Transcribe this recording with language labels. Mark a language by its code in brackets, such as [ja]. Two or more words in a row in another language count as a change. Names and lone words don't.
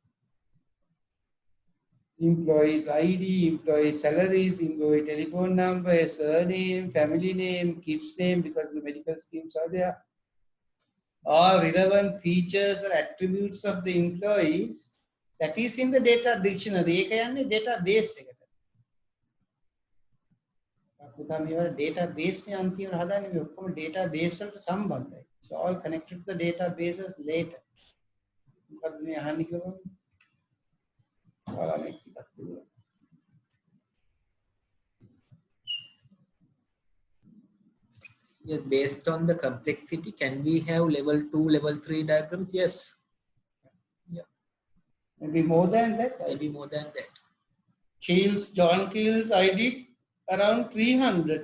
[en] Employees ID, employee salaries, employee telephone number, surname, family name, kids name because the medical schemes are there. All relevant features or attributes of the employees, that is in the data dictionary. [si] ඒක යන්නේ database එකට. පුතා මේවා database නේ අන්තිමට හදාන්නේ මේ ඔක්කොම database වලට සම්බන්ධයි. [en] It's all connected to the databases later. [si] මොකද මේ අහන්නේ කියලා? ඔයාලා මේක ටිකක් දුන්නා. [en] Yes, based on the complexity, can we have level 2, level 3 diagrams? Yes. Yeah. Maybe more than that. Maybe more than that. John Keel's I did around 300.